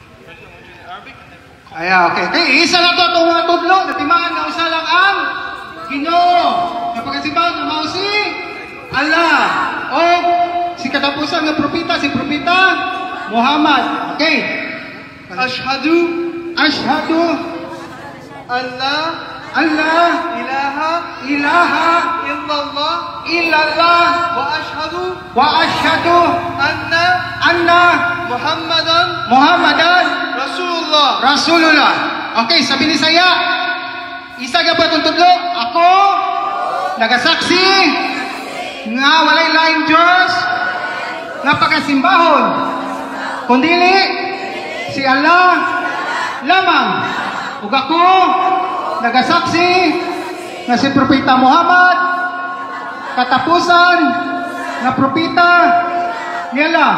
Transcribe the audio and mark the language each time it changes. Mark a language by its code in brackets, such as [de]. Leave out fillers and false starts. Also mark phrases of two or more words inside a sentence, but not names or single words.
[ceb] Ayan, okay. Okay, isa na to itong mga tudlo. Natimaan na usa lang ang Ginoo. Napagasibahan na mausi Allah. O si katapusan ng propita, si propita Muhammad. Okay. [ar] أشهد أن لا إله إلا الله وأشهد أن محمدا رسول الله. [ceb] Okay, sabi ni saya, isa ka ba itong tudlo? Ako nagasaksi nga walay laing Diyos nga pagkasimbahon kundili si Allah lamang. Ug ako nagasaksi nga si Propeta Muhammad katapusan nga propeta niya lang.